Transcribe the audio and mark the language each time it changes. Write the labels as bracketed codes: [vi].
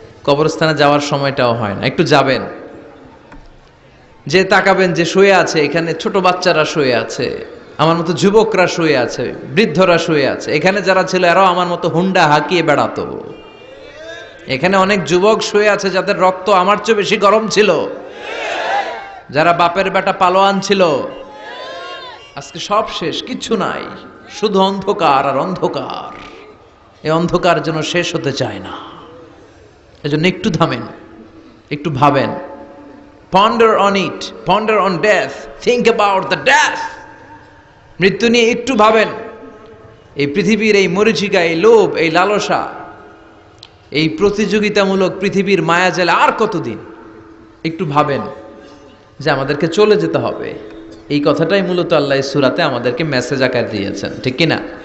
[bn] কবরস্থানে যাওয়ার সময়টাও হয় না, একটু যাবেন, যে তাকাবেন যে শুয়ে আছে এখানে, ছোট বাচ্চারা শুয়ে আছে, আমার মতো যুবকরা শুয়ে আছে, বৃদ্ধরা শুয়ে আছে, এখানে যারা ছিল এরাও আমার মতো হুন্ডা হাঁকিয়ে বেড়াতো। এখানে অনেক যুবক শুয়ে আছে যাদের রক্ত আমার চেয়ে বেশি গরম ছিল, যারা বাপের বেটা পালোয়ান ছিল। আজকে সব শেষ, কিচ্ছু নাই, শুধু অন্ধকার আর অন্ধকার। এই অন্ধকার যেন শেষ হতে চায় না। এজন্য একটু থামেন, একটু ভাবেন, [en] ponder on it, ponder on death, think about the death. [bn] মৃত্যু নিয়ে একটু ভাবেন। এই পৃথিবীর এই মরীচিকা, এই লোভ, এই লালসা, এই প্রতিযোগিতামূলক পৃথিবীর মায়াজালে আর কতদিন? একটু ভাবেন যে আমাদেরকে চলে যেতে হবে। এই কথাটাই মূলত আল্লাহ সূরাতে আমাদেরকে মেসেজ আকার দিয়েছেন, ঠিক কিনা?